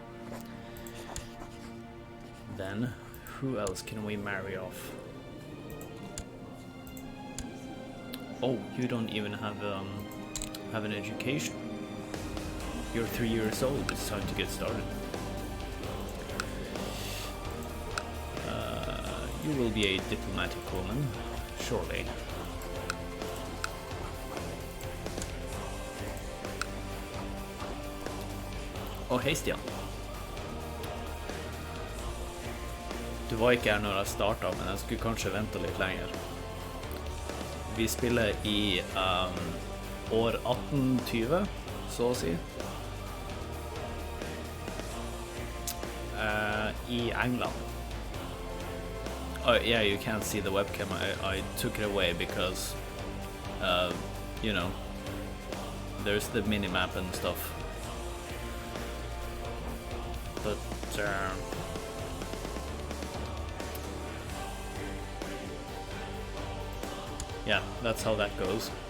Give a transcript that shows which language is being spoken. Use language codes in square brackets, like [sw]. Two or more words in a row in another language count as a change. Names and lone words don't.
[en] Then who else can we marry off? Oh, you don't even have an education. You're 3 years old. It's time to get started. You will be a diplomatic woman, surely. [no] Å, hei Stian. Du var ikke her når jeg startet, men jeg skulle kanskje vente litt lenger. Vi spiller i år 1820, så å si. I England. [en] Oh, yeah, you can't see the webcam. I took it away because, you know, there's the mini-map and stuff. But, yeah, that's how that goes.